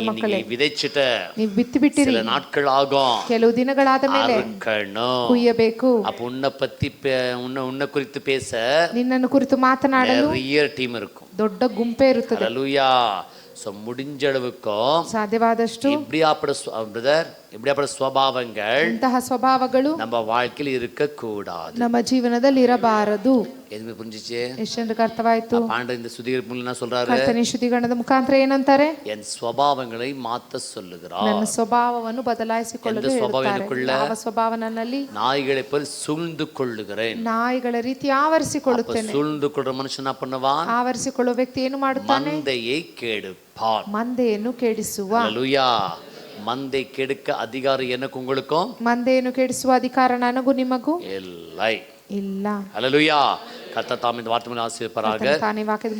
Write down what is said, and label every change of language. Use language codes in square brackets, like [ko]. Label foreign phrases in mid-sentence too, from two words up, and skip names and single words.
[ta] நீ [kn] ಮಕ್ಕಳೇ. [ta] விதைச்சிட்ட [kn] ನೀವು ಬಿತ್ತಿ ಬಿಟ್ಟಿರಿ, [ta] சில நாட்கள் ஆகும், [kn] ಕೆಲವು ದಿನಗಳಾದ ಮೇಲೆ [ta] அறுக்கணும். [kn] ಕುಯ್ಯಬೇಕು. [ta] அப்ப உன்னை பத்தி உன்னை குறித்து பேச [kn] ನಿನ್ನನ್ನು ಕುರಿತು ಮಾತನಾಡಲು [ta] நிறைய டீம் இருக்கும். [kn] ದೊಡ್ಡ ಗುಂಪೇ ಇರುತ್ತದೆ. [ta] ஹல்லேலூயா. சோ முடிஞ்ச அளவுக்கும் [kn] ಸಾಧ್ಯವಾದಷ್ಟು [ta] இப்படியாப்பட்ட ಸ್ವಭಾவங்கள் [kn] ಇಂತಹ ಸ್ವಭಾವಗಳು [ta] நம்ம வாழ்க்கையில் இருக்க கூடாது. [kn] ನಮ್ಮ ಜೀವನದಲ್ಲಿ ಇರಬಾರದು. [ta] எதுவுமே புரிஞ்சிச்சு? [kn] ಎಷ್ಟೆಂದಕ್ಕೆ ಅರ್ಥವಾಯ್ತು? [ta] பாண்ட இந்த சுத்திகரிப்பு என்ன சொல்றாரு? [kn] ಕರ್ತನ ಶುದ್ಧೀಕರಣದ ಮುಖಾಂತರ ಏನಂತಾರೆ? [ta] என் ಸ್ವಭಾವங்களை மாத்த சொல்லுகிறார். [kn] ನನ್ನ ಸ್ವಭಾವವನ್ನು ಬದಲಾಯಿಸಿಕೊಳ್ಳಲು ಎಂತ ಸ್ವಭಾವ ಹೇಳುತ್ತಾರೆ. [ta] எனக்குள்ள? [kn] ಯಾವ ಸ್ವಭಾವ ನನ್ನಲ್ಲಿ? [ta] நாய்களை போல் சூழ்ந்து கொள்ளுகிறேன். [kn] ನಾಯಿಗಳ ರೀತಿ ಆವರಿಸಿಕೊಳ್ಳುತ್ತೇನೆ. [ta] சூழ்ந்து கொள்ற மனுஷன் என்ன பண்ணுவான்? [kn] ಆವರಿಸಿಕೊಳ್ಳುವ ವ್ಯಕ್ತಿ ಏನು ಮಾಡುತ್ತಾನೆ? [ta] மந்தையை கெடுப்பான். [kn] ಮಂದೆಯನ್ನು ಕೆಡಿಸುವ. [ta] ஹல்லேலூயா. மந்தை கெடுக்க அதிகாரம் எனக்கு உங்களுக்கும் [kn] ಮಂದೆಯನ್ನು ಕೆಡಿಸುವ ಅಧಿಕಾರ ನನಗೂ ನಿಮಗೂ [ta] இல்லை. [kn] ಇಲ್ಲ. [ta] ஹல்லேலூயா. கர்த்தர் தாம் இந்த வார்த்தை ஆசீர்வதிப்பாராக. [kn] ತಾನೇ ವಾಕ್ಯದ